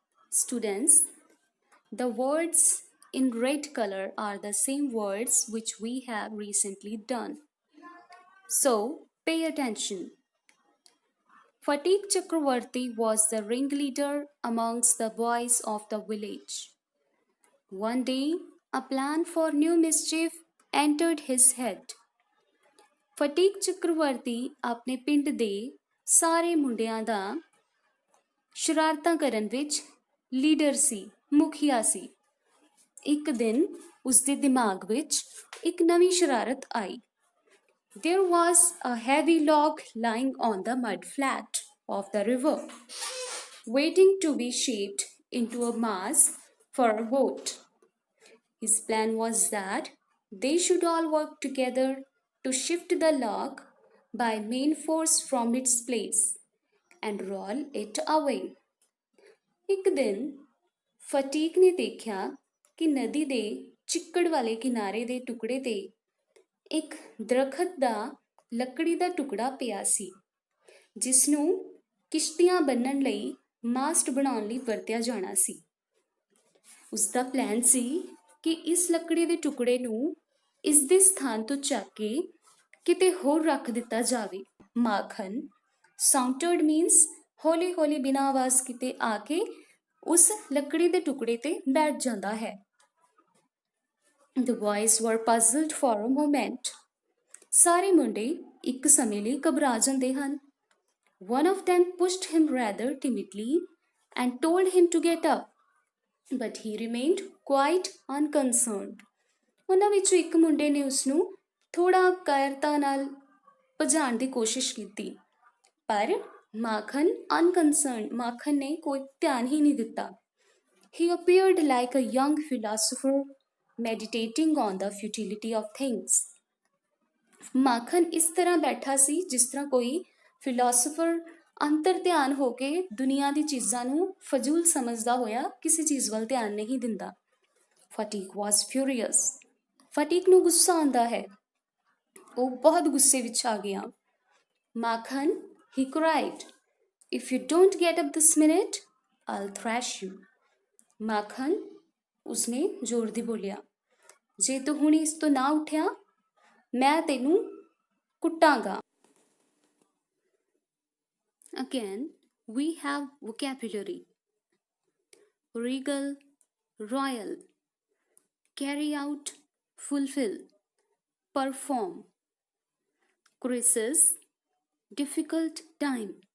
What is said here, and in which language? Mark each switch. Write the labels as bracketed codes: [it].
[en] Students, the words in red color are the same words which we have recently done. So, pay attention. Fatik Chakravarti was the ringleader amongst the boys of the village. One day, a plan for new mischief entered his head. [pa] ਫਟੀਕ ਚੱਕਰਵਰਤੀ ਆਪਣੇ ਪਿੰਡ ਦੇ ਸਾਰੇ ਮੁੰਡਿਆਂ ਦਾ ਸ਼ਰਾਰਤਾਂ ਕਰਨ ਵਿੱਚ leader ਸੀ, ਮੁਖੀਆ ਸੀ। ਇੱਕ ਦਿਨ ਉਸਦੇ ਦਿਮਾਗ ਵਿੱਚ ਇੱਕ ਨਵੀਂ ਸ਼ਰਾਰਤ ਆਈ। [en] There was a heavy log lying on the mud flat of the river, waiting to be shaped into a mass for a boat. His plan was that they should all work together to shift the log by main force from its place and roll it away. [pa] ਇੱਕ ਦਿਨ ਫਟੀਕ ਨੇ ਦੇਖਿਆ ਕਿ ਨਦੀ ਦੇ ਚਿੱਕੜ ਵਾਲੇ ਕਿਨਾਰੇ ਦੇ ਟੁਕੜੇ ਤੇ ਇੱਕ ਦਰਖਤ ਦਾ ਲੱਕੜੀ ਦਾ ਟੁਕੜਾ ਪਿਆ ਸੀ, ਜਿਸ ਨੂੰ ਕਿਸ਼ਤੀਆਂ ਬੰਨਣ ਲਈ ਮਾਸਟ ਬਣਾਉਣ ਲਈ ਵਰਤਿਆ ਜਾਣਾ ਸੀ। ਉਸ ਦਾ ਪਲਾਨ ਸੀ ਕਿ ਇਸ ਲੱਕੜੀ ਦੇ ਟੁਕੜੇ ਨੂੰ ਇਸ ਦੇ ਸਥਾਨ ਤੋਂ ਚੱਕ ਕੇ ਕਿਤੇ ਹੋਰ ਰੱਖ ਦਿੱਤਾ ਜਾਵੇ। ਮਾਖਨ, ਸਾਊਂਟਰਡ ਮੀਨਸ ਹੌਲੀ ਹੌਲੀ ਬਿਨਾਂ ਆਵਾਜ਼ ਕਿਤੇ ਆ ਕੇ ਉਸ ਲੱਕੜੀ ਦੇ ਟੁਕੜੇ ਤੇ ਬੈਠ ਜਾਂਦਾ ਹੈ। [en] The boys were puzzled for a moment. [pa] ਸਾਰੇ ਮੁੰਡੇ ਇੱਕ ਸਮੇਂ ਲਈ ਘਬਰਾ ਜਾਂਦੇ ਹਨ। [en] One of them pushed him rather timidly and told him to get up, but he remained quite unconcerned. [pa] ਉਹਨਾਂ ਵਿੱਚੋਂ ਇੱਕ ਮੁੰਡੇ ਨੇ ਉਸਨੂੰ ਥੋੜਾ ਕਾਇਰਤਾ ਨਾਲ ਭਜਾਉਣ ਦੀ ਕੋਸ਼ਿਸ਼ ਕੀਤੀ, ਪਰ ਮਾਖਨ ਨੇ ਕੋਈ ਧਿਆਨ ਹੀ ਨਹੀਂ ਦਿੱਤਾ। [en] He appeared like a young philosopher meditating on the futility of things. [pa] ਮਾਖਨ ਇਸ ਤਰ੍ਹਾਂ ਬੈਠਾ ਸੀ ਜਿਸ ਤਰ੍ਹਾਂ ਕੋਈ ਫਿਲਾਸਫਰ ਅੰਤਰ ਧਿਆਨ ਹੋ ਕੇ ਦੁਨੀਆ ਦੀ ਚੀਜ਼ਾਂ ਨੂੰ ਫਜ਼ੂਲ ਸਮਝਦਾ ਹੋਇਆ ਕਿਸੇ ਚੀਜ਼ ਵੱਲ ਧਿਆਨ ਨਹੀਂ ਦਿੰਦਾ। ਫਟੀਕ [en] was furious. [pa] ਫਟੀਕ ਨੂੰ ਗੁੱਸਾ ਆਉਂਦਾ ਹੈ। ਉਹ ਬਹੁਤ ਗੁੱਸੇ ਵਿੱਚ ਆ ਗਿਆ। [en] Makhan, he cried, "If you don't get up this minute, I'll thrash you." [pa] ਮਾਖਨ, ਉਸਨੇ ਜ਼ੋਰ ਦੀ ਬੋਲਿਆ, ਜੇ ਤੂੰ ਹੁਣ ਇਸ ਤੋਂ ਨਾ ਉੱਠਿਆ ਮੈਂ ਤੈਨੂੰ ਕੁੱਟਾਂਗਾ। [en] Again, we have vocabulary. Regal, royal. Carry out, fulfill. perform. Crisis, difficult time.